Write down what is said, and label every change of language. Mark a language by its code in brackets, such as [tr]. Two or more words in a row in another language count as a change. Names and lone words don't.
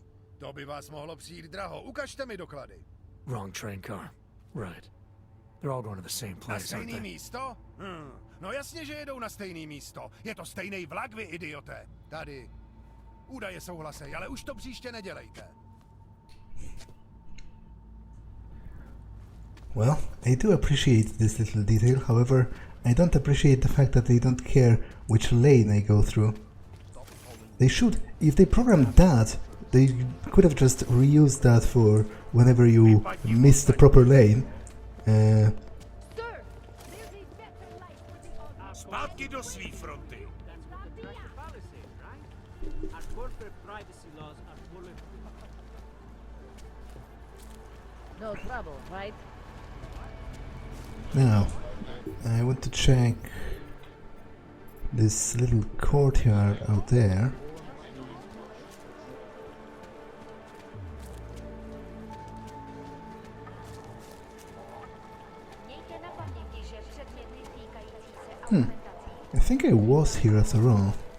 [cs] To by vás mohlo přijít draho. Ukažte mi doklady. [en] Wrong train car. Right. They're all going to the same [cs] Na [en] place, aren't [cs] stejný [en] they? [cs] místo? No jasně, že jedou na stejný místo. Je to stejný vlak, vy idioté. Tady. Údaje souhlasej, ale už to příště nedělejte. [en] Well, I do appreciate this little detail, however, I don't appreciate the fact that they don't care which lane I go through. They should, if they programmed that, they could have just reused that for whenever you miss the proper lane. [cs] Zpátky do svý fronty. [en] No trouble, right? Now, I want to check this little courtyard out there. I think I was here after all.